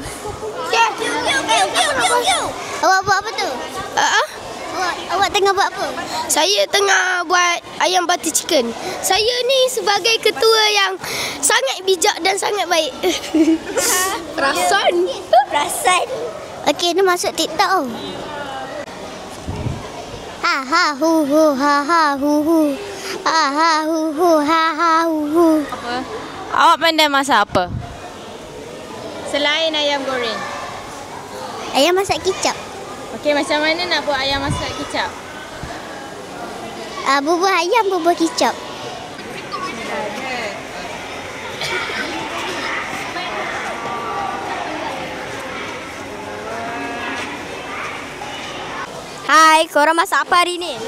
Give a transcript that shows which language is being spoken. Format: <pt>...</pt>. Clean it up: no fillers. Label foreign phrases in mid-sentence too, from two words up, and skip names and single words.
<ms>Awak buat apa tu? Awak tengah buat apa? Saya tengah buat ayam</ms> <en>butter chicken.</en> <ms>Saya ni sebagai ketua yang sangat bijak dan sangat baik. Perasan. Okey, ni masuk TikTok oh. Ha hu hu ha hu hu. Ha hu hu ha hu hu. Apa? Awak pandai masak apa? Selain ayam goreng. Ayam masak kicap. Okey, macam mana nak buat ayam masak kicap? Bubur ayam, bubur kicap. Hai, korang masak apa hari ni?</ms>